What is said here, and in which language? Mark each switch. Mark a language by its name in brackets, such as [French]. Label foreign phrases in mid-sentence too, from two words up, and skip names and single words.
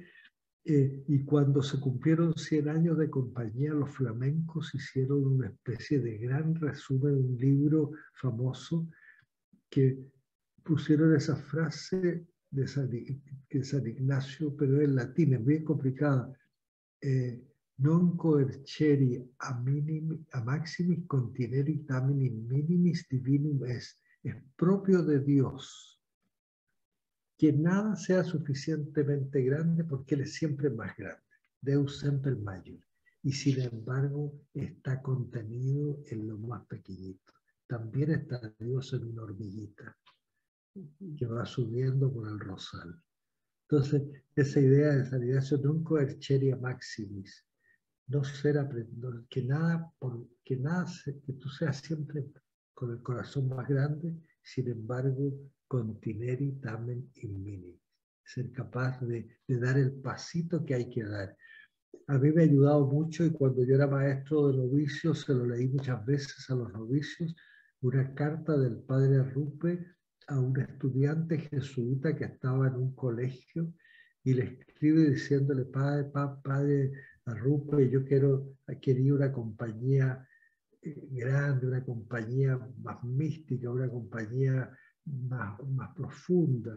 [Spanish] Y cuando se cumplieron 100 años de compañía, los flamencos hicieron una especie de gran resumen, un libro famoso que pusieron esa frase de San Ignacio, pero en latín, es bien complicada. [Latin] Non coerceri a maximis contineri tamen in minimis divinum est. [Spanish] Es propio de Dios que nada sea suficientemente grande, porque Él es siempre más grande. [Latin] Deus semper maior. [Spanish] Y sin embargo está contenido en lo más pequeñito. También está Dios en una hormiguita que va subiendo por el rosal. Entonces, esa idea de San Ignacio, [Latin] non coerceri a maximis, [Spanish] no ser aprendedor, que tú seas siempre con el corazón más grande, sin embargo, [Latin] contineri tamen in mini, [Spanish] ser capaz de dar el pasito que hay que dar. A mí me ha ayudado mucho, y cuando yo era maestro de novicios, se lo leí muchas veces a los novicios, una carta del padre Rupe a un estudiante jesuita que estaba en un colegio, y le escribe diciéndole, padre, a Rupe, yo quería una compañía grande, una compañía más mística, una compañía más profunda.